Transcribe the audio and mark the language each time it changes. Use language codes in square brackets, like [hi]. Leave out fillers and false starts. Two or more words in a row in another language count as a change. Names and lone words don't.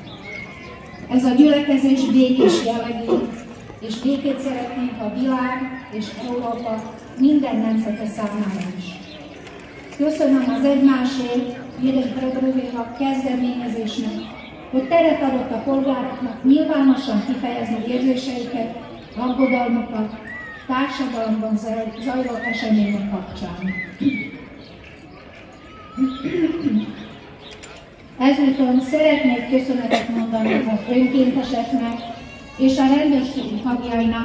[hu] Ez a gyülekezés békés jellegű, és békét szeretnénk a világ és Európa minden nemzete számára is. Köszönöm az Egymásért, jeden pre druhého kezdeményezésnek, hogy teret adott a polgároknak nyilvánosan kifejezni érzéseiket, aggodalmukat, társadalomban zajló események kapcsán. Ezúton szeretnék köszönetet mondani az önkénteseknek és a rendőrség tagjainak.